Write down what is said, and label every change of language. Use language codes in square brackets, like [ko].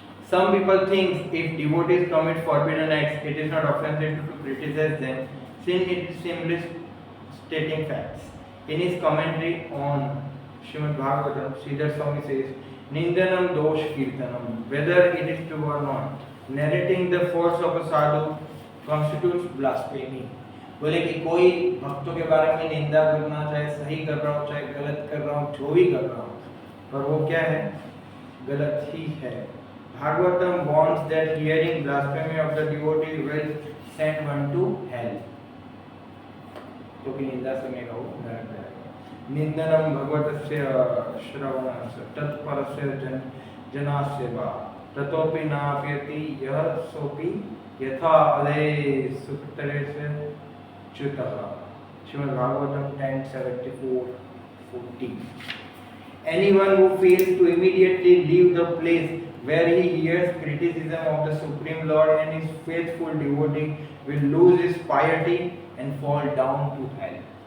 [en] Some people think if devotees commit forbidden acts, it is not offensive to criticize them, since it is simply stating facts. In his commentary on Srimad Bhagavatam, Sridhar Swami says, [sa] Nindanam dosh kirtanam, [en] whether it is true or not, narrating the faults of a sadhu constitutes blasphemy. [hi] बोले कि कोई भक्तों के बारे में निंदा करना, चाहे सही कर रहा हो चाहे गलत कर रहा हो, जो भी कर रहा हो, पर वो क्या है, गलत ही है. [en] Bhagavatam warns that hearing blasphemy of the devotee will send one to hell. [hi] तो कि निंदा सुनेगा वो नरक जाएगा. [sa] निंदनम भगवतस्य श्रवणस्य तत्परस्य जनास्य वा ततोपि नाप्यति यः सोपि यथा अदे सुकृतरे से च्युतः. [hi] Shrimad Bhagavatam 10:74-40. [en] Anyone who fails to immediately leave the place where he hears criticism of the Supreme Lord and his faithful devotee will lose his piety and fall down to hell.